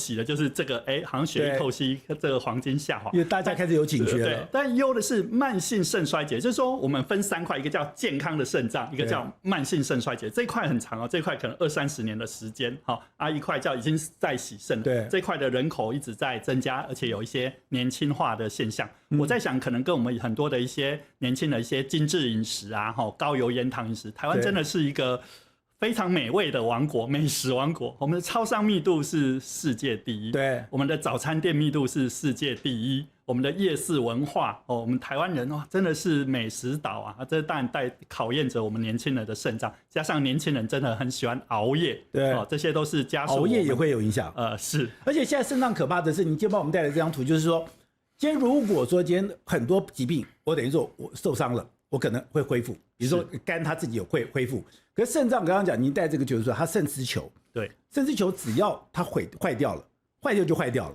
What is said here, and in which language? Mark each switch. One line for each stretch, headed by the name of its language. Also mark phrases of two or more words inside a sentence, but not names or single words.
Chinese: 喜的就是這個好像血液透析這個黃金下滑，因為大家開始有警覺了。對，但憂的是慢性腎衰竭，就是說我們分3塊，一個叫健康的腎臟，一個叫慢性腎衰竭。這一塊很長哦，這一塊可能20-30年的時間，一塊叫已經在洗腎，對，這塊的人口一直在增加，而且有一些年輕化的現象。我在想，可能跟我們很多的一些年輕的一些精致飲食啊，高油鹽糖飲食，台灣真的是一個非常美味的王國，美食王國。我們的超商密度是世界第一，对，我們的早餐店密度是世界第一，我們的夜市文化，我們台灣人真的是美食島啊！這當然考驗着我們年輕人的腎臟，加上年輕人真的很喜歡熬夜，对，這些都是加速。熬夜也會有影響，是。而且現在腎臟可怕的是，你今天幫我們帶來這張圖，就是說，今天如果說今天很多疾病，我等於說我受傷了，我可能會恢復，比如說肝它自己有恢復。可是腎臟剛剛講，您帶這個就是說，它腎絲球，對，腎絲球只要它壞掉了，壞掉就壞掉了。